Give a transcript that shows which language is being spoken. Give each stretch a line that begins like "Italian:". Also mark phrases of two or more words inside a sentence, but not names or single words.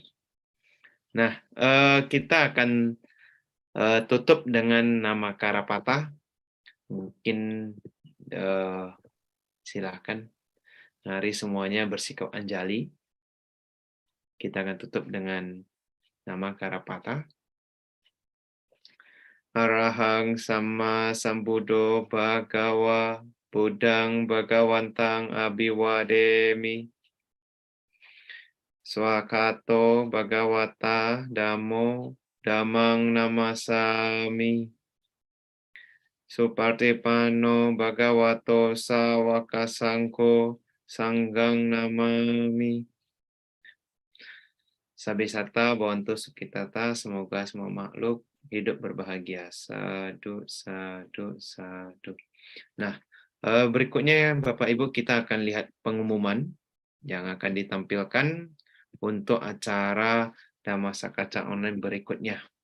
Indonesian: Nah, kita akan tutup dengan nama Karapata. Mungkin silakan. Mari semuanya bersikap anjali. Kita akan tutup dengan nama Karapata.
Pali: Arahang sama sambuddho bhagawa buddhang bhagawantang abhiwademi. Swakato bhagavata dhammo dhammang namasami. Supartipano bhagavato sawaka sangko sanghang namami. Sabisata Bhavantu Sukhitata,
Indonesian: semoga semua makhluk hidup berbahagia.
Pali: Sadu, sadu, sadu.
Indonesian: Nah, berikutnya Bapak Ibu, kita akan lihat pengumuman yang akan ditampilkan untuk acara Dhammasakata online berikutnya.